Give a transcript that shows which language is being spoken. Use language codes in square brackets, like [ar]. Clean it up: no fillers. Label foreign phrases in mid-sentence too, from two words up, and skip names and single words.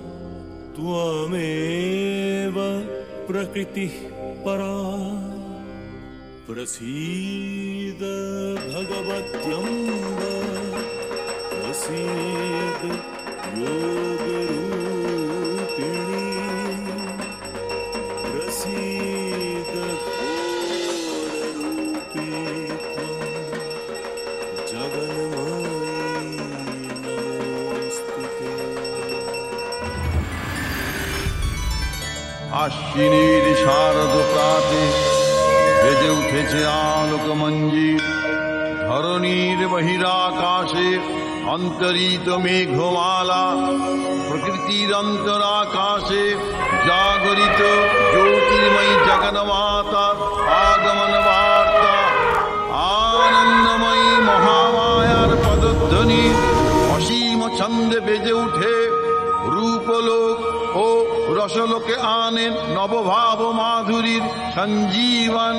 [sa] त्वमेव प्रकृतिः परा प्रसीद भगवत्यम्ब प्रसीद योगरूपिणी प्रसीद घोररूपी त्वं जगन्मायी नमोऽस्तुते। [bn] আশ্বিনীর শারদ প্রাতে বেজে উঠেছে আলোকমঞ্জির, ধরণীর বহিরাকাশে অন্তরিত মেঘমালা, প্রকৃতির অন্তরাকাশে জাগরিত জ্যোতির্ময়ী জগন্মাতার আগমন বার্তা, আনন্দময়ী মহামায়ার পদধ্বনি অসীম ছন্দে বেজে উঠে রূপলোক ও রসলোকে আনেন নবভাব মাধুরীর সঞ্জীবন।